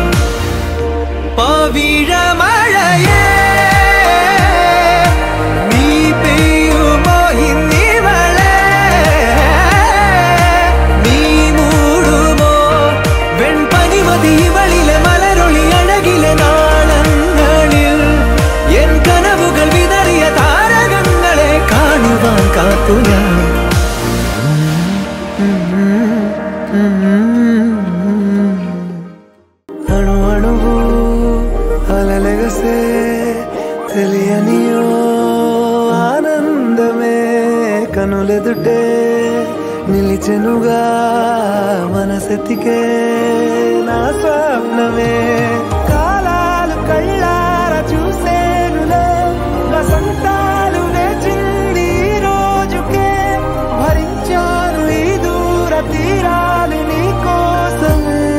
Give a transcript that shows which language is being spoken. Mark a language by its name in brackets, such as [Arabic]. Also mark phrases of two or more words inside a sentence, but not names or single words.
[Malayalam] പവിഴമഴയേ നീ പെയ്യുമോ ഇന്നിവളെ, നീ മൂടുമോ വെൺപനിമതിവളിലെ മലരൊളി അഴകിലെ നാളങ്ങളിൽ, എൻ കനവുകൾ വിതറിയ താരകങ്ങളെ കാണുവാൻ കാത്തു ഞാൻ. [Telugu] అణు అణువు అలలెగసే తెలియనియో ఆనందమే కనులెదుటే నిలిచెనుగా మనసెతికే నా స్వప్నమే, కాలాలు కళ్ళార చూసేనులే వసంతాలు వేచింది రోజుకే, భరించాను ఈ దూర తీరాలు నీ కోసమే.